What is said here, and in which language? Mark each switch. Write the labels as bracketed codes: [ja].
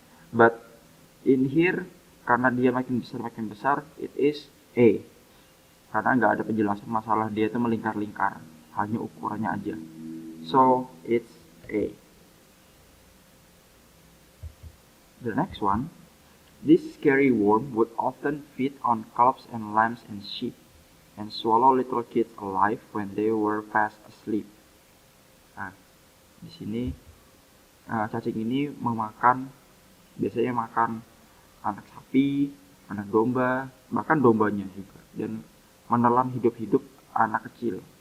[en] But in here, [id] karena dia makin besar, [en] it is A. [id] Karena nggak ada penjelasan masalah dia itu melingkar-lingkar, hanya ukurannya aja. [en] So it's A. The next one, this scary worm would often feed on calves and lambs and sheep, and swallow little kids alive when they were fast asleep. [id] Nah, di sini cacing ini biasanya makan anak sapi, anak domba, bahkan dombanya juga, dan menelan hidup-hidup anak kecil.